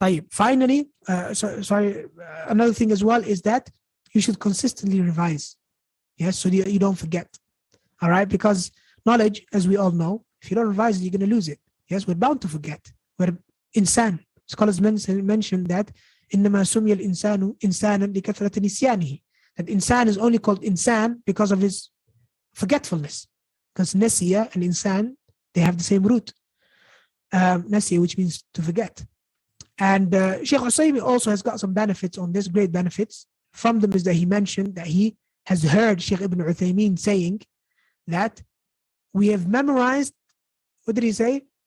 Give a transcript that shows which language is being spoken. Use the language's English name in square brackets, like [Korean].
[English] Finally, another thing as well is that you should consistently revise. Yes, so you don't forget. All right, because knowledge, as we all know, if you don't revise it, you're going to lose it. Yes, we're bound to forget. We're insan. Scholars mention that [Arabic] إنما سمي الإنسان إنسانا لكثرة نسيانه. [English] That insan is only called insan because of his forgetfulness. Because nasiya and insan, they have the same root. Nasiya, which means to forget. And Sheikh Usaymi also has got some benefits on this, great benefits. From them is that he mentioned that he has heard Sheikh Ibn Uthaymeen saying that we have memorized, what did he say?